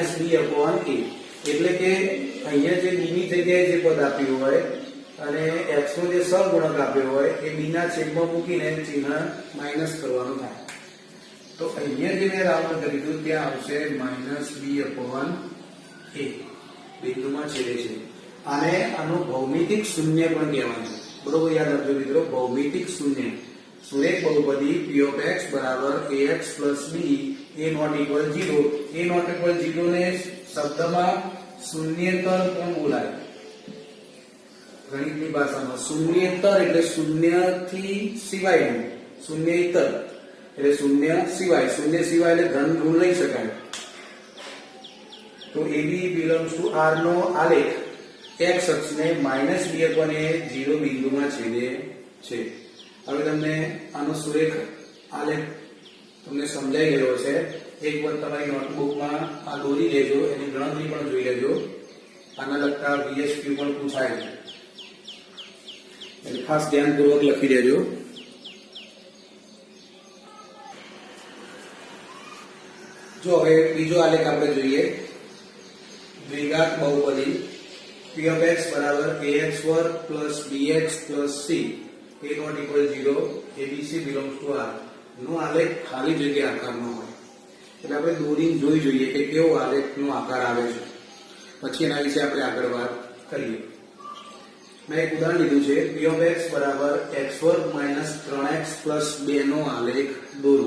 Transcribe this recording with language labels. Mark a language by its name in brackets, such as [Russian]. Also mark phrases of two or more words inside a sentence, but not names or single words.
[Gujarati] એટલે કે અહીંયા જે b ની જગ્યાએ જે પદ આપ્યું હોય અને x નો જે સહગુણક આપ્યો હોય એ b ના છેદમાં મૂકીને ચિહ્ન માઈનસ કરવાનું થાય. તો અહીંયા જે મેં રાઉન્ડ કરી દીધું ત્યાં આવશે -b/a. બિંદુમાં છેદે છે. આનું ભૌમિતિક શૂન્ય પણ કહેવાય છે. બરોબર યાદ રાખજો મિત્રો, ભૌમિતિક શૂન્ય. સુરેખ બહુપદી [English] p of x [Gujarati] બરાબર [English] ax plus b a not equal 0. a not equal 0 [Gujarati] ને શબ્દમાં શૂન્યેતર પણ બોલાય. ગણિતની ભાષામાં શૂન્યેતર એટલે શૂન્યથી સિવાયનું, શૂન્યેતર એટલે શૂન્ય સિવાય. શૂન્ય સિવાય એટલે ધન ઋણ લઈ શકાય. તો [English] AB belongs to R [Gujarati] નો આલેખ x અક્ષને -b/a 0 બિંદુમાં છેદે છે. હવે તમને આનો સુરેખ આલેખ તમને સમજાઈ ગયો છે. એક વાર તમારી નોટબુકમાં આ દોરી લેજો, એની ગણતરી પણ જોઈ લેજો. આના લગતા VSQ પણ પૂછાય છે એટલે ખાસ ધ્યાનપૂર્વક લખી દેજો. જો હવે બીજો આલેખ આપણે જોઈએ. દ્વિઘાત બહુપદી [English] p of x [Gujarati] બરાબર [English] ax² + bx + c a not equal 0 abc belongs to R [Gujarati] નો આલેખ ખાલી જગ્યા આકારનો હોય. એટલે આપણે દોરીને જોઈ જોઈએ કે કેવો આલેખનો આકાર આવે છે, પછી એના વિશે આપણે આગળ વાત કરીએ. મેં એક ઉદાહરણ લીધું છે. [English] p of x [Gujarati] બરાબર x² - 3x + 2 નો આલેખ દોરવો.